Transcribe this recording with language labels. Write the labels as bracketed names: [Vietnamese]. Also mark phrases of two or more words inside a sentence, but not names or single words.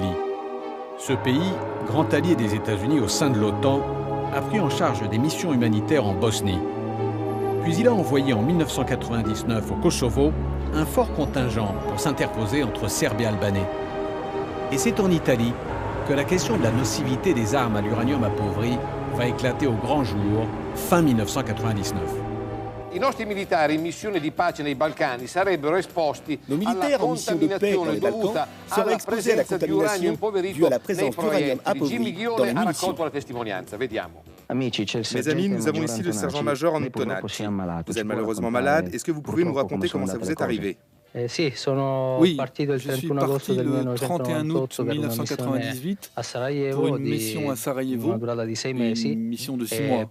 [French] Ce pays, grand allié des États-Unis au sein de l'OTAN, a pris en charge des missions humanitaires en Bosnie. Puis il a envoyé en 1999 au Kosovo un fort contingent pour s'interposer entre Serbes et Albanais. Et c'est en Italie que la question de la nocivité des armes à l'uranium appauvri va éclater au grand jour, fin 1999. [Italian] I nostri militari in missione di pace nei Balcani sarebbero esposti [French] Nos militaires en mission de paix dans les Balkans seraient exposés à la contamination due à la présence d'uranium appauvri dans les munitions. Mes amis, nous avons ici le sergent-major Antonacci. Vous êtes malheureusement malade. Est-ce que vous pouvez nous raconter comment ça vous est arrivé? Oui, je suis parti le 31 août 1998 pour une mission à Sarajevo, une mission de 6 mois.